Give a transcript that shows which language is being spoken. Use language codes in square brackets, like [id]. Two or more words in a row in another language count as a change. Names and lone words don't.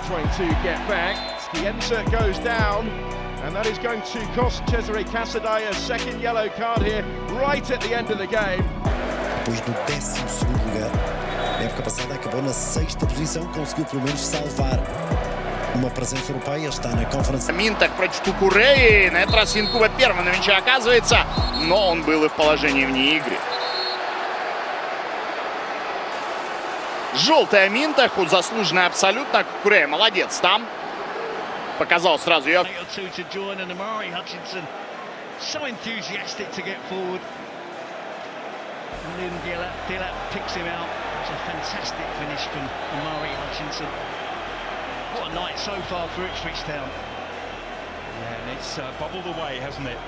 [en] to get back. Skienza goes down, and that is going to cost Cesare Casadei a second yellow card here, right at the end of the game. [pt] Depois do 12º lugar, na época passada acabou na 6ª posição, conseguiu pelo menos salvar uma presença europeia, está [ru] на конференции. Минтах против Кукуреи, на этот раз Янкуба первым на мяче оказывается, но он был и в положении вне игры. Желтая Минтаху, заслуженная абсолютно. Кукурея молодец там. Показал сразу ее. [en] Picks him out. It's a fantastic finish from Amari Hutchinson. What a night so far for Ipswich Town. Yeah, and it's bubbled away, hasn't it?